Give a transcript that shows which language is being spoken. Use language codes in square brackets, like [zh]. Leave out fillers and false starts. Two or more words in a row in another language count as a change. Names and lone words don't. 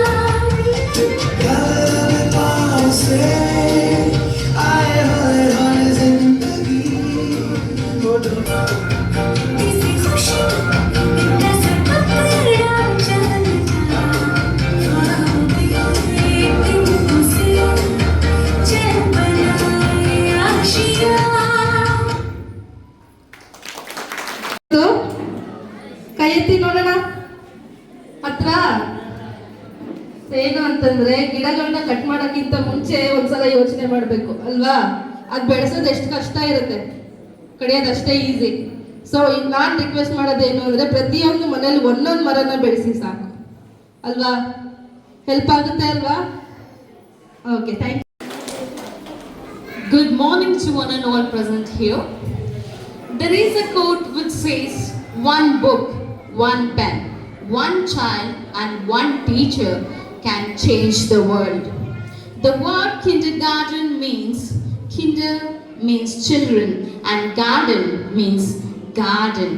[hi] से आए हुए हर जिंदगी किसी खुशी इतना सा पकड़ा चलता ख्वाबों के पीछे से चल बनाए आशिया [kn] ಕೈ ಎತ್ತಿ ನೋಡೋಣ ಹತ್ರ ಏನು ಅಂತಂದ್ರೆ ಗಿಡಗಳನ್ನ ಕಟ್ ಮಾಡೋಕ್ಕಿಂತ ಮುಂಚೆ ಒಂದ್ಸಲ ಯೋಚನೆ ಮಾಡಬೇಕು ಅಲ್ವಾ ಅದು ಬೆಳೆಸೋದು ಎಷ್ಟು ಕಷ್ಟ ಇರುತ್ತೆ ಕಡಿಯೋದು ಅಷ್ಟೇ ಈಸಿ ಸೊ ಈಗ ನಾನು ರಿಕ್ವೆಸ್ಟ್ ಮಾಡೋದೇನು ಅಂದ್ರೆ ಪ್ರತಿಯೊಂದು ಮನೇಲಿ ಒಂದೊಂದು ಮರನ ಬೆಳೆಸಿ ಸಾಕು ಅಲ್ವಾ ಹೆಲ್ಪ್ ಆಗುತ್ತೆ ಅಲ್ವಾ [en] okay thank you Good morning to one and all present here. There is a quote which says, one book, one pen, one child and one teacher can change the world. The word kindergarten means, kinder means children and garden means garden.